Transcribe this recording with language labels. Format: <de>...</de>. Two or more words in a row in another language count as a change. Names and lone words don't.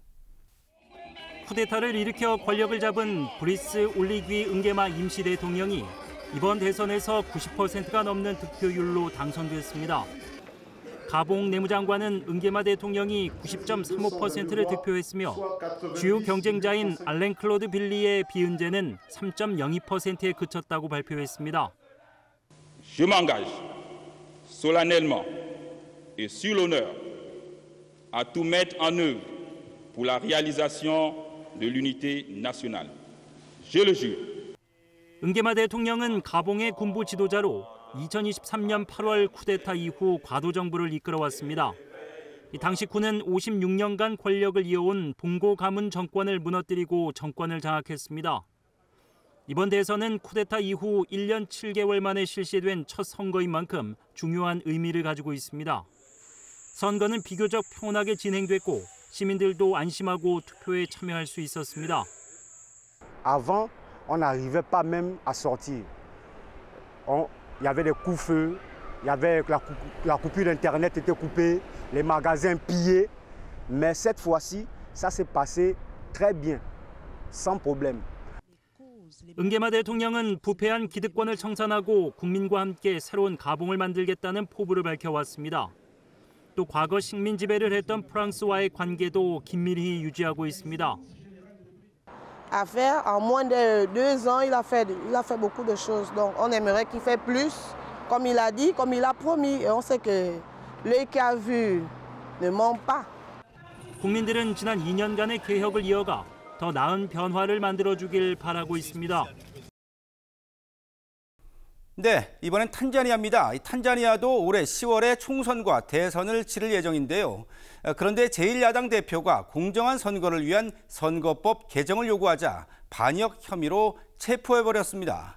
<ko>쿠데타를 일으켜 권력을 잡은 브리스 올리귀 은게마 임시 대통령이 이번 대선에서 90%가 넘는 득표율로 당선됐습니다. 가봉 내무장관은 은게마 대통령이 90.35%를 득표했으며 주요 경쟁자인 알렌 클로드 빌리의 비은제는 3.02%에 그쳤다고 발표했습니다.</ko> <fr>Je m'engage solennellement et sur l'honneur à tout mettre en œuvre pour la réalisation de l'unité nationale. Je le jure.</fr> <ko>은게마 대통령은 가봉의 군부 지도자로 2023년 8월 쿠데타 이후 과도 정부를 이끌어왔습니다. 당시 군은 56년간 권력을 이어온 봉고 가문 정권을 무너뜨리고 정권을 장악했습니다. 이번 대선은 쿠데타 이후 1년 7개월 만에 실시된 첫 선거인 만큼 중요한 의미를 가지고 있습니다. 선거는 비교적 평온하게 진행됐고 시민들도 안심하고 투표에 참여할 수 있었습니다.</ko> <fr>Avant, on n'arrivait pas même à sortir. Il y avait des coups-feux, il y avait la coupure d'Internet était coupée, les magasins pillés. Mais cette fois-ci, ça s'est passé très bien, sans problème.</fr> <ko>은게마 대통령은 부패한 기득권을 청산하고 국민과 함께 새로운 가봉을 만들겠다는 포부를 밝혀왔습니다. 또 과거 식민 지배를 했던 프랑스와의 관계도 긴밀히 유지하고 있습니다.</ko> <fr>En moins de 2 ans, il a fait beaucoup de choses. Donc on aimerait qu'il fasse plus, comme il a dit, comme il a promis. Et on sait que l'œil qui a vu ne ment pas.</fr> <ko>국민들은 지난 2년간의 개혁을 이어가 더 나은 변화를 만들어주길 바라고 있습니다. 네, 이번엔 탄자니아입니다. 탄자니아도 올해 10월에 총선과 대선을 치를 예정인데요. 그런데 제1야당 대표가 공정한 선거를 위한 선거법 개정을 요구하자 반역 혐의로 체포해버렸습니다.</ko>